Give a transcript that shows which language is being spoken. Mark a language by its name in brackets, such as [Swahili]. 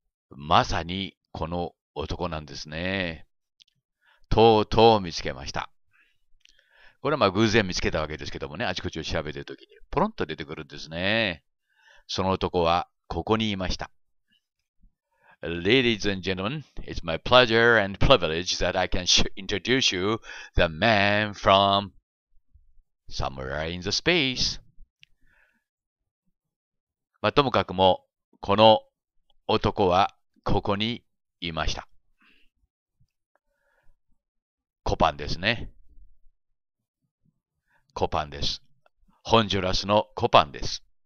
[Japanese] まさにこの男なんですね。とうとう見つけました。これは偶然見つけたわけですけどもね、あちこちを調べているときにポロンと出てくるんですね。その男はここにいました。 [English] Ladies and gentlemen, it's my pleasure and privilege that I can introduce you the man from somewhere in the space. [Japanese] ともかくも、この男はここにいました。コパンですね。コパンです。ホンジュラスのコパンです。